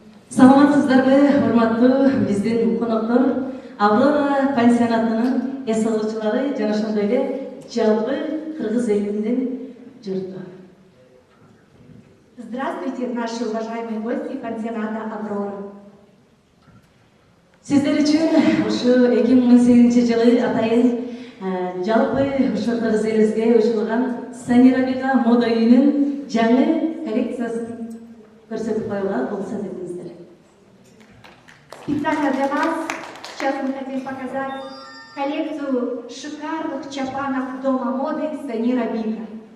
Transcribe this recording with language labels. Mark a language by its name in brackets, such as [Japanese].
[Kyrgyz] Саламатсыздарбы, урматтуу биздин коноктор, Аврора пансионатынын эс алуучулары жана ошондой эле жалпы кыргыз элинин журту. [Russian] Здравствуйте, наши уважаемые гости пансионата «Аврора». [Kyrgyz] Сиздер үчүн ушу 2018-жылы атайын жалпы ушу кыргыз элибизге уюштурулган Санирабека мода үйүнүн жаңы коллекциясын көрсөтүп коюуга уруксат этиңиздер. [Russian] Специально для вас сейчас мы хотим показать коллекцию шикарных чапанов дома моды Санирабека.